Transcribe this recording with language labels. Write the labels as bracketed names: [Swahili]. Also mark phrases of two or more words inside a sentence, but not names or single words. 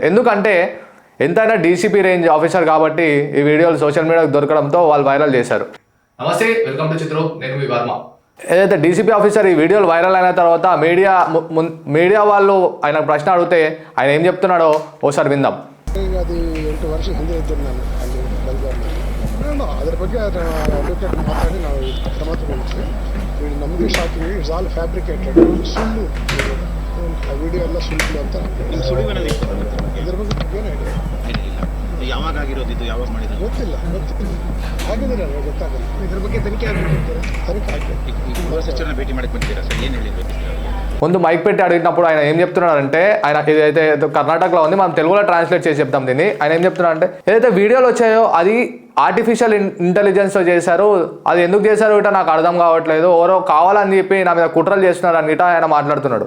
[Telugu] ఎందుకంటే ఎంతైనా [English] DCP range officer [Telugu] కాబట్టి ఈ వీడియోలు [English] social mediaku [Telugu] దొరకడంతో వాళ్ళు వైరల్ చేశారు. నమస్తే, [English] welcome to [Telugu] చిత్రు, నేను మీ వర్మ. ఏదైతే [English] DCP officer [Telugu] ఈ వీడియోలు వైరల్ అయిన తర్వాత మీడియా వాళ్ళు ఆయన ప్రశ్న అడిగితే ఆయన ఏం చెప్తున్నాడో ఓసారి విందాం. [Kannada] ಅದು 8 ವರ್ಷ ಹಿಂದೆ ಇದ್ದರು ನಾನು ಅಲ್ಲಿ ಬೆಳಗಾವಿ. ಅದ್ರ ಬಗ್ಗೆ ಅಡ್ವೊಕೇಟ್ ಮಾತಾಡಿ ನಾವು ಕ್ರಮ ತಗೊಂಡ್ವಿ. ನಮಗೆ [English] shocking it's all fabricated, [Kannada] ಸುಳ್ಳು ಆ ವಿಡಿಯೋ ಎಲ್ಲ ಸುಳ್ಳು ಅಂತ. ಇದ್ರ ಬಗ್ಗೆ ಏನು ಹೇಳಿ ಯಾವಾಗ ಆಗಿರೋದು, ಇದು ಯಾವಾಗ ಮಾಡಿದ್ರು ಗೊತ್ತಿಲ್ಲ ಆಗಿದ್ರೆ ಗೊತ್ತಾಗಲ್ಲ. ಇದ್ರ ಬಗ್ಗೆ ತನಿಖೆ ಆಗಬೇಕಿರ್ತಾರೆ, ತನಿಖೆ ಆಗಬೇಕು. ಭೇಟಿ ಮಾಡಕ್ಕೆ ಬಂದಿದ್ದೀರಾ ಸರ್, ಏನು ಹೇಳಿದ್ರು? [Telugu] ముందు మైక్ పెట్టి అడిగినప్పుడు ఆయన ఏం చెప్తున్నాడంటే, ఆయన ఏదైతే కర్ణాటకలో ఉంది మనం తెలుగులో ట్రాన్స్లేట్ చేసి చెప్తాం దీన్ని. ఆయన ఏం చెప్తున్నాడంటే ఏదైతే వీడియోలు వచ్చాయో అది [English] artificial intelligence [Telugu] చేశారు, అది ఎందుకు చేశారు ఇట నాకు అర్థం కావట్లేదు, ఎవరో కావాలని చెప్పి నా మీద కుట్రలు చేస్తున్నారు అని గిట ఆయన మాట్లాడుతున్నాడు.